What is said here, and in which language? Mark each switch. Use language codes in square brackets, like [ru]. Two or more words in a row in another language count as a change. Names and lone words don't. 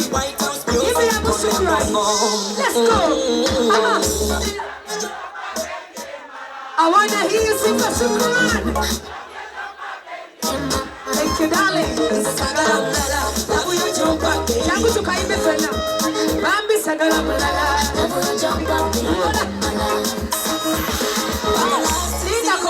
[en] Give me a push right. Let's go. I want to hear you sing for Shukran. Thank you, darling. [sw] Yangu tukaimbe tena. [lg] Bambi sagala mulala.